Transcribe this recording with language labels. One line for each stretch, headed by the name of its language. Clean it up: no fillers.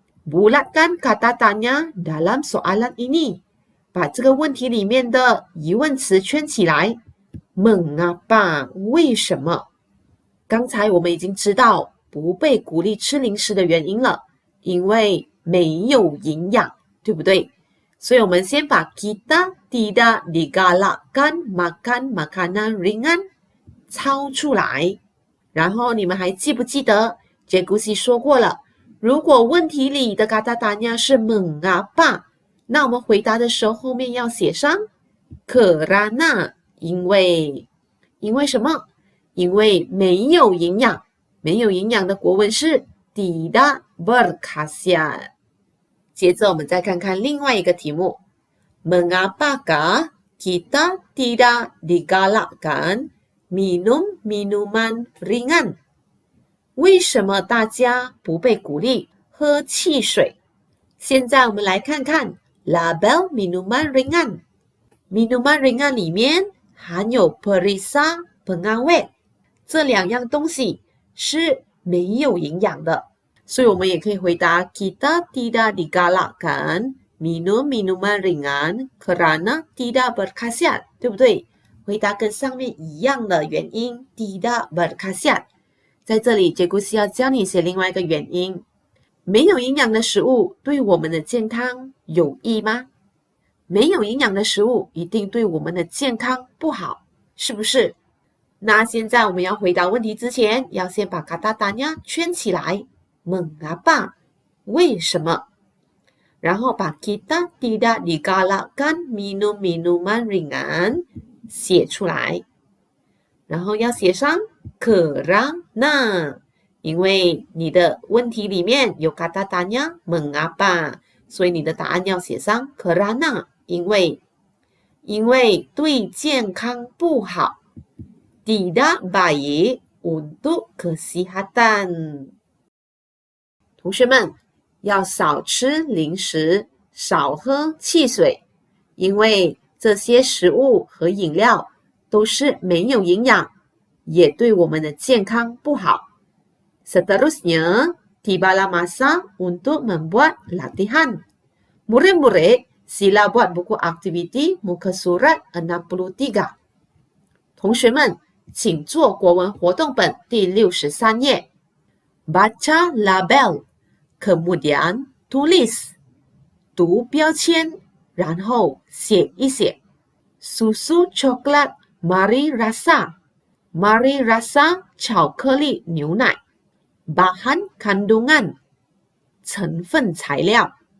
Malay: Bulatkan kata tanya dalam soalan ini。
Chinese: 把这个问题里面的疑问词圈起来。 Mengapa 为什么？刚才我们已经知道不被鼓励吃零食的原因了，因为没有营养，对不对？所以我们先把
Malay: kita tidak digalakkan makan makanan ringan
Chinese: 抄出来。然后你们还记不记得Cikgu Si 说过了，如果问题里的 kata tanya 是 mengapa， 那我们回答的时候后面要写上 kerana， 因为什么？因为没有营养，没有营养的国文是
Malay: tidak berkhasiat。
Chinese: 接着我们再看看另外一个题目
Malay: Mengapakah kita tidak digalakkan minum minuman ringan？
Chinese: 为什么大家不被鼓励喝汽水？现在我们来看看
Malay: label minuman ringan。
Chinese: minuman ringan 里面含有
Malay: perisa pengawet，
Chinese: 这两样东西是没有营养的，所以我们也可以回答
Malay: kita tidak digalakkan minum minuman ringan kerana tidak berkhasiat，
Chinese: 对不对？回答跟上面一样的原因
Malay: tidak berkhasiat。
Chinese: 在这里，杰古斯要教你写另外一个原因。没有营养的食物对我们的健康有益吗？没有营养的食物一定对我们的健康不好，是不是？那现在我们要回答问题之前，要先把 kata tanya 圈起来。 Mengapa 为什么？然后把
Malay: kita tidak digalakkan minum minuman ringan
Chinese: 写出来。然后要写上 kerana， 因为你的问题里面有
Malay: kata tanya mengapa，
Chinese: 所以你的答案要写上 kerana， 因为对健康不好
Malay: tidak baik untuk kesihatan。
Chinese: 同学们要少吃零食，少喝汽水，因为这些食物和饮料都是没有营养，也对我们的健康不好。
Malay: Seterusnya, tibalah masa untuk membuat latihan. Murid-murid, sila buat buku aktiviti muka surat 63.
Chinese: 同学们，请做国文活动本第63页。
Malay: Baca label, kemudian tulis.
Chinese: 读标签，然后写一写
Malay: susu coklat
Chinese: Mari Rasa Mari Rasa 巧克力牛奶
Malay: bahan kandungan
Chinese: 成分材料